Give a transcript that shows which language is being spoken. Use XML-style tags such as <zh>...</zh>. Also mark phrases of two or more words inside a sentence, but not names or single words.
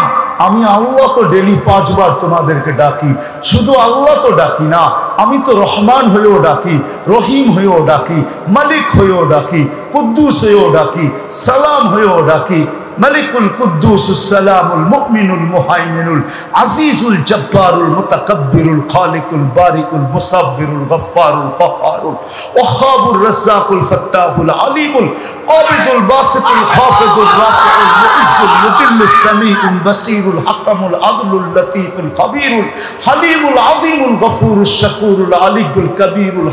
<bn>আমি আল্লাহ তো ডেলি 5 বার তোমাদেরকে ডাকি। শুধু আল্লাহ তো ডাকি না, আমি তো রহমান হয়েও ডাকি, রহিম হয়েও ডাকি, মালিক হয়েও ডাকি, কুদ্দুস হয়েও ডাকি, সালাম হয়েও ডাকি।</bn> <ar>الملك القدوس السلام المؤمن المهيمن العزيز الجبار المتكبر الخالق البارئ المصور الغفار القهار الوهاب الرزاق الفتاح العليم القابض الباسط الخافض الرافع المعز المذل السميع البصير الحكم العدل اللطيف الكبير الحليم العظيم الغفور الشكور العلي الكبير</ar>